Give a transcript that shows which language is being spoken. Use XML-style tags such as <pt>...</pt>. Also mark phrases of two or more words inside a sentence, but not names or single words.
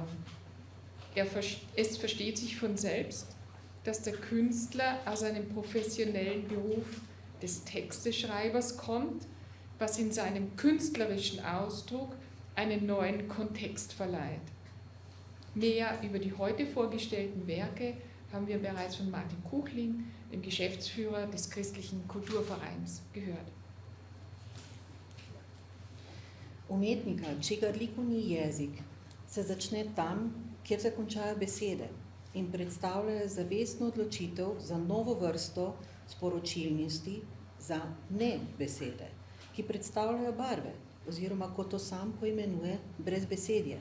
<de>Es versteht sich von selbst, dass der Künstler aus einem professionellen Beruf des Texteschreibers kommt, was in seinem künstlerischen Ausdruck einen neuen Kontext verleiht. Mehr über die heute vorgestellten Werke haben wir bereits von Martin Kuchling, dem Geschäftsführer des Christlichen Kulturvereins, gehört.</de> <sl>Umetnika, čigar likovni jezik se začne tam, kjer se končajo besede in predstavljajo zavestno odločitev za novo vrsto sporočilnosti za ne besede, ki predstavljajo barve oziroma, kot to sam poimenuje, brezbesedje.</sl>